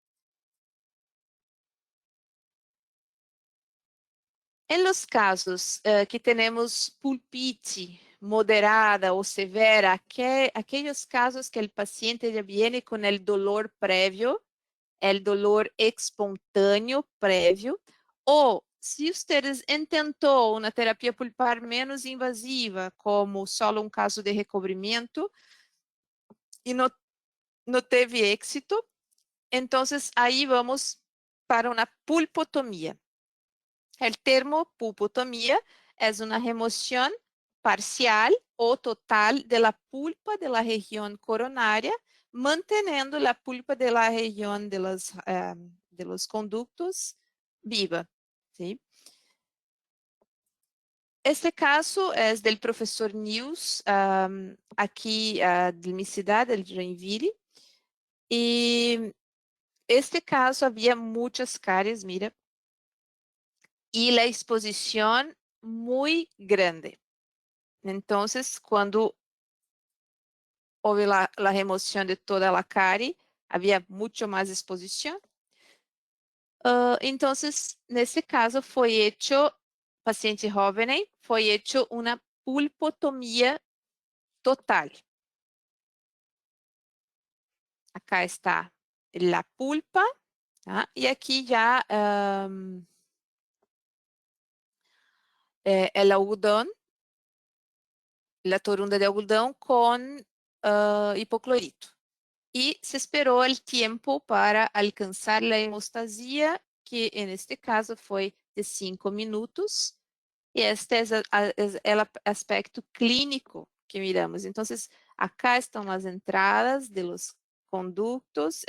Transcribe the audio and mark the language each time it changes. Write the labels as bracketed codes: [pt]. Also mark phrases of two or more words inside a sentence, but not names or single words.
[es] En los casos que tenemos pulpite moderada o severa, aquellos casos que el paciente ya viene con el dolor previo, [pt] el dolor espontâneo prévio, ou se ustedes intentou uma terapia pulpar menos invasiva, como só um caso de recobrimento, e não teve êxito, então aí vamos para uma pulpotomia. O termo pulpotomia é uma remoção parcial ou total [es] de la pulpa de la región coronaria, manteniendo la pulpa de la región de los conductos viva. ¿Sí? Este caso es del profesor News, aquí de mi ciudad, el Joinville, y este caso había muchas caries, mira, y la exposición muy grande. Entonces, cuando [pt] houve a remoção de toda a cárie, havia muito mais exposição. Então, nesse caso, foi hecho, paciente jovem, foi hecho uma pulpotomia total. Acá está a pulpa, tá? E aqui já é o algodão, a torunda de algodão com hipoclorito. [es] Y se esperó el tiempo para alcanzar la hemostasia, que en este caso fue de 5 minutos. Y este es el aspecto clínico que miramos. Entonces, acá están las entradas de los conductos.